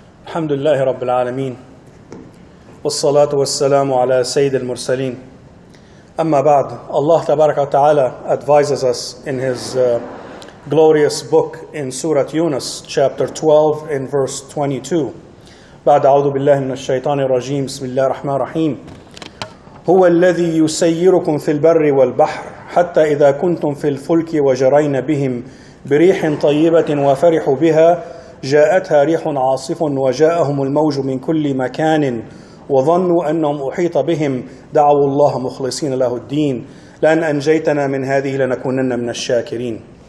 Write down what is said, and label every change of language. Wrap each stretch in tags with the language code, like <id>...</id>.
<ar>الحمد لله رب العالمين والصلاة والسلام على سيد المرسلين أما بعد.</ar> <en>Allah Tabaraka wa Ta'ala advises us in His glorious book in Surah Yunus chapter 12 in verse 22.</en> <ar>بعد أعوذ بالله من الشيطان الرجيم بسم الله الرحمن الرحيم هو الذي يسيركم في البر والبحر حتى إذا كنتم في الفلك وجرين بهم بريح طيبة وفرحوا بها جاءتها ريح عاصف وجاءهم الموج من كل مكان وظنوا أنهم أحيط بهم دعوا الله مخلصين له الدين لأن أنجيتنا من هذه لنكونن من الشاكرين.</ar>